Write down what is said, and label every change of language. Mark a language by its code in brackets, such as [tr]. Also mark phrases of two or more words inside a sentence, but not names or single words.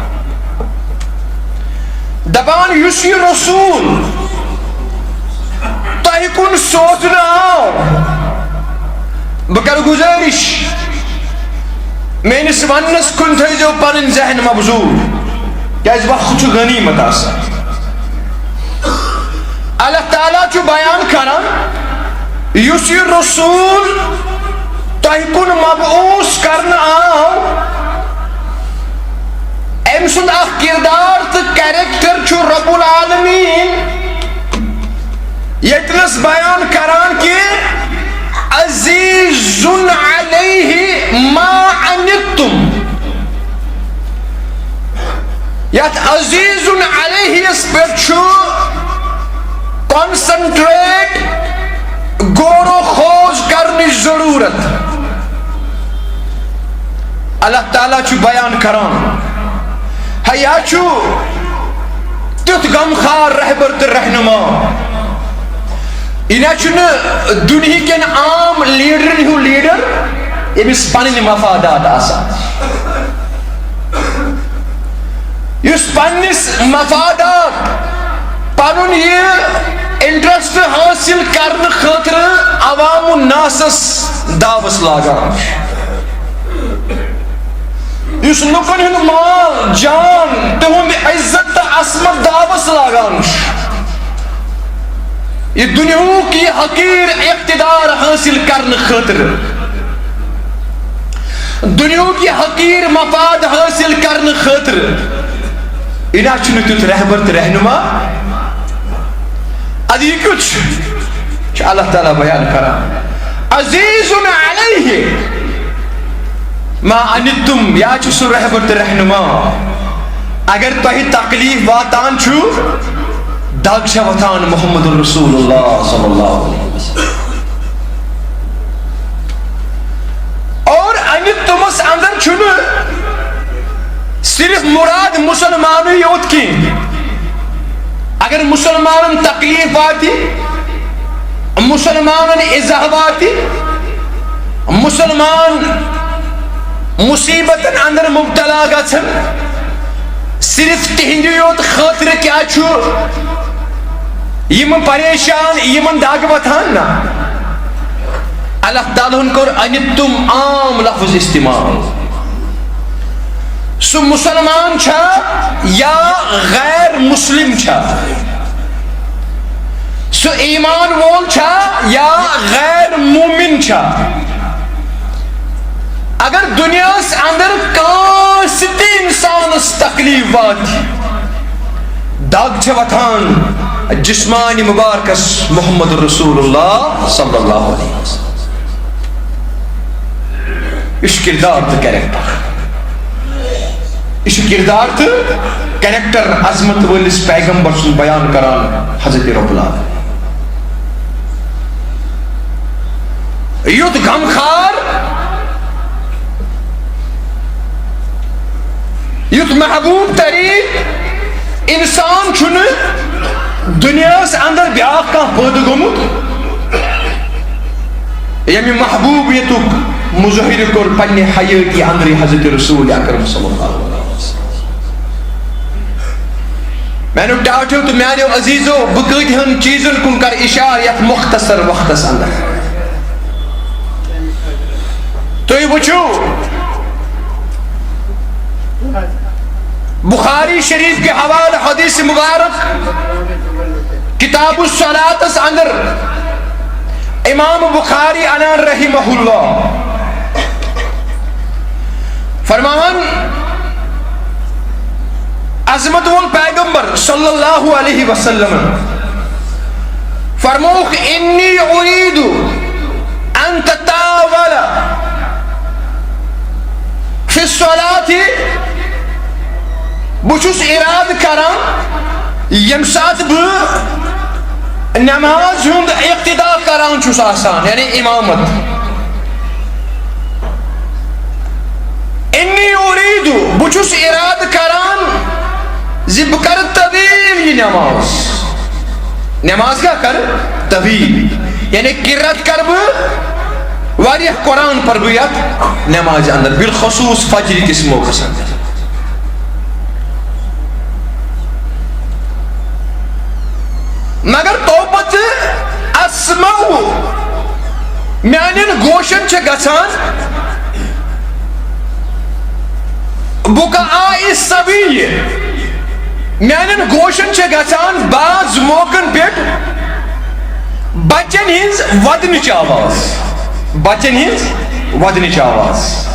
[ks] دپان یس یہ رسول تہی کن سوزن آو، بہ کر گزارش میانس ونس کن تھیزو پنن ذہن مبزول، کیاز وقت چھ غنیمت آسان. اللہ تعالیٰ چھ بیان کران یس یہ رسول تہی کن مبعوث کرنا آو، ام سند اخ کردار تو کریکٹر چھو رب العالمین یتنس بیان کران کہ [ar] عزیز علیہ ما عنتم. [ks] یت [ar] عزیز علیہ [ks] اس پر چھو کنسنٹریٹ غور و خوض کرنی ضرورت. اللہ تعالیٰ چھو بیان کران حیا چھو تیت غمخار رہبر تو رہنما، انہیں چھو [ur] دنیا کے عام لیڈر [ks] ہو لیڈر یہ بھی پنن مفادات آسان، اس پنس مفادات پنن یہ انٹرسٹ حاصل کرنے خاطر عوام الناسس دعوس لاگان. اس لکن ہند مال جان تہند عزت عصمت دعوس لاگان یہ [ur] دنیا کی حقیر اقتدار حاصل کرنے [ks] خاطر [ur] دنیا کی حقیر مفاد حاصل کرنے [ks] خاطر انہا چھنے تیت رہبر رہنما ادھی کچھ اللہ تعالیٰ بیان کرا [ar] عزیز علیہ ما انتم [ks] یا چھو رہبر رہنما اگر تہی تکلیف واتان چھو داغ چھا وطان [ar] محمد رسول اللہ صلی اللہ علیہ وسلم [ks] اور انتمس اندر چھو صرف مراد مسلمانوں یوت کی اگر مسلمان تکلیف آتی مسلمان اضاف آتی مسلمان مصیبت اندر مبتلا گھن صرف تہندی یوت خاطر کیا چھو یم پریشان یمن داغ وتھان نا اللہ تعالیٰ کور انتم عام لفظ استعمال سو مسلمان چھا یا غیر مسلم چھا سو ایمان وول چھا یا غیر مومن چھا اگر دنیا سے اندر کانستی انسان اس تکلیف وات داغ چھا وطان جسمانی مبارکس [ar] محمد رسول اللہ صلی اللہ علیہ وسلم [ks] اس کردار تو کریکٹر اس کردار تو کریکٹر عظمت والس پیغمبر سن بیان کران حضرت رب العالمین یوت غمخار یوت محبوب ترین انسان چھن دنیا سے اندر بیاق کا پود گمت یمی محبوبیتک مظہر کر پنی حیاتی اندر حضرت رسول اکرم [ar] صلی اللہ علیہ وسلم [ks] میں نے ڈاٹو تو میانیو عزیزو بکت ہن چیزن کن کر اشار یک مختصر وقت اندر تو یہ وچو بخاری شریف کے حوالہ حدیث مبارک کتاب الصلاۃ اندر امام بخاری انان [ar] رحمہ اللہ [ks] فرمان عظمت وال پیغمبر [ar] صلی اللہ علیہ وسلم [ks] فرموک [ar] انی اريد ان تتاول فی الصلاة [ks] بچوس اراد کران یم ساتھ نماز ہند اقتدا کران چھس آسان یعنی امامت [ar] انی اريد [ks] بچوس اراد کران زب کر طویل یہ نماز کیا کر طویل یعنی قرات کر واریہ قرآن پر بیت نماز اندر بالخصوص فجر کس موقع اندر مگر توبت اسمو میانین گوشن چھ گسان [ar] بکاء الصبی [ks] میانین گوشن چھ گسان بعض موقعن پیٹ بچن ہنز ودنچ آواز بچن ہنز ودنچ آواز